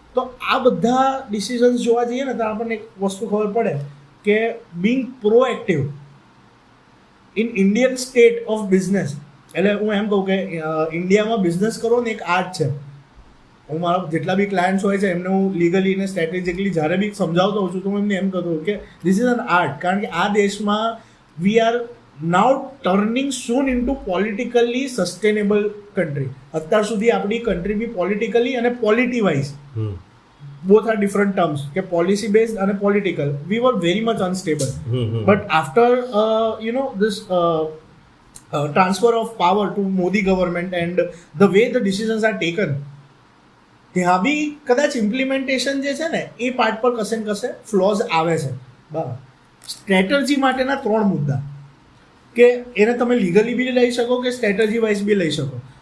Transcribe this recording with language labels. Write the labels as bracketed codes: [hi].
[gu] તો આ બધા ડિસિઝન્સ જોવા જઈએ ને, તો આપણને એક વસ્તુ ખબર પડે કે [en] being proactive in Indian state of business, [gu] એટલે હું એમ કહું કે ઇન્ડિયામાં બિઝનેસ કરો ને એક આર્ટ છે. હું મારા જેટલા બી ક્લાયન્ટ્સ હોય છે એમને હું લીગલી અને સ્ટ્રેટેજિકલી જ્યારે બી સમજાવતો હોઉં છું, તો હું એમને એમ કહેતો કે [en] This is an art. [gu] કારણ કે આ દેશમાં [en] We are now turning soon into politically sustainable country. [gu] અત્યાર સુધી આપણી કન્ટ્રી બી પોલિટિકલી અને polity wise, [en] both are different terms, [gu] કે [en] policy based [gu] અને political, [en] we were very much unstable. But after this transfer of power to Modi government and the way the decisions are taken, [gu] ત્યાં બી કદાચ implementation જે છે ને એ part પર કશે ને કશે ફ્લોઝ આવે છે. બરાબર. સ્ટ્રેટેજી માટેના 3 મુદ્દા, કે એને તમે લીગલી બી લઈ શકો કે સ્ટ્રેટેજી વાઇઝ બી લઈ શકો.